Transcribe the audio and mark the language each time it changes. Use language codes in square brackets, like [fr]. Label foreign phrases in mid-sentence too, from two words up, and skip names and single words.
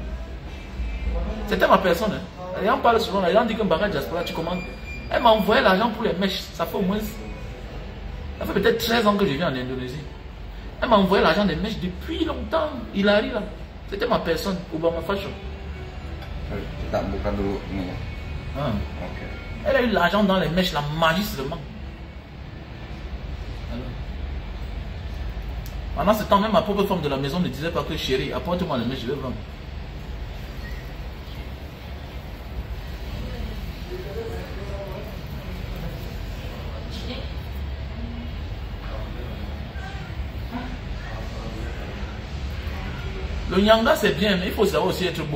[fr] C'était ma personne. Hein. Et on parle souvent, les gens disent que Mbanga Diaspora, tu commandes. Elle m'a envoyé l'argent pour les mèches. Ça fait au moins. Ça fait peut-être 13 ans que je vis en Indonésie. Elle m'a envoyé l'argent des mèches depuis longtemps. Hillary là. C'était ma personne. Obama Fashion. [id] Kita buka dulu ini ya. Okay. [fr] Elle a eu l'argent dans les mèches, la magie seulement. Pendant ce temps, même ma propre femme de la maison ne disait pas que chérie, apporte-moi les mèches, je vais vendre. Le nyanga c'est bien, mais il faut savoir aussi être beau.